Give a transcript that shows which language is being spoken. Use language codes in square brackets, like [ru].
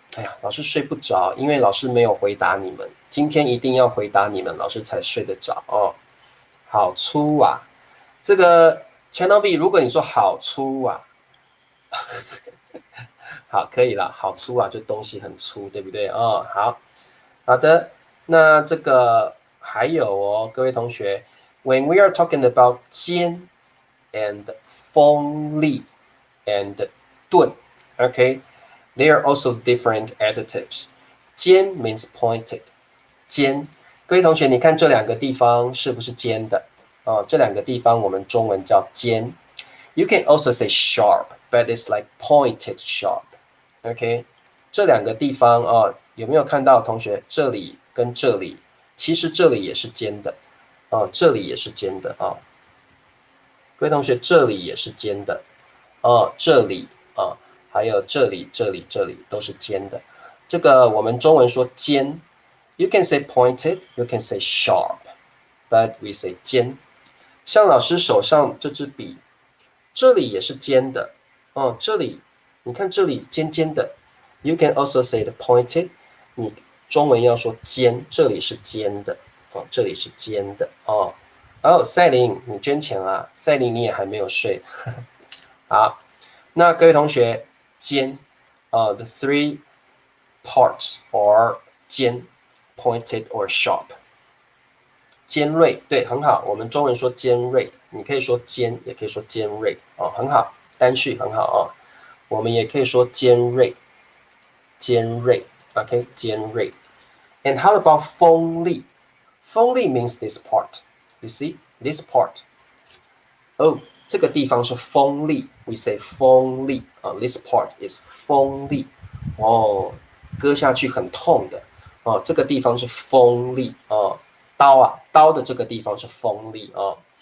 [zh] 哎呀，老师睡不着，因为老师没有回答你们。今天一定要回答你们，老师才睡得着好粗这个 Channel B，如果你说好粗啊，好，可以了，好粗啊，就东西很粗，对不对？ [en] 哦，好的，那这个还有哦， [zh] 各位同学， [en] when we are talking about 尖 and 锋利 and 钝 ，OK，they are also different adjectives。 [zh] 尖 [en] means pointed， [zh] 尖，各位同学，你看这两个地方是不是尖的？哦，这两个地方我们中文叫尖。 [en] You can also say sharp, but it's like pointed sharp. [zh] OK，这两个地方哦，有没有看到同学？这里跟这里，其实这里也是尖的，哦，这里也是尖的啊、哦。各位同学，这里也是尖的，哦，这里啊、哦，还有这里、这里、这里都是尖的。这个我们中文说尖 ， [en] you can say pointed, you can say sharp, but we say [zh] 尖。像老师手上这支笔，这里也是尖的，哦，这里你看这里尖尖的 ， [en] you can also say the pointed。 [zh] 你中文要说尖，这里是尖的，哦，这里是尖的，哦。哦，赛琳，你捐钱啊？赛琳，你也还没有睡。好，那各位同学， [en] 尖，the three parts are 尖 ，pointed or sharp。 [zh] 尖锐，对，很好。我们中文说尖锐，你可以说尖，也可以说尖锐，哦，很好，单序很好哦。我们也可以说尖锐，尖锐 ，OK， 尖锐。 [en] And how about 锋利？ 锋利 means this part. You see this part. [zh] Oh，这个地方是锋利 ， [en] we say [zh] 锋利啊。 [en] This part is [zh] 锋利，哦，割下去很痛的哦。这个地方是锋利哦，刀的这个地方是锋利哦。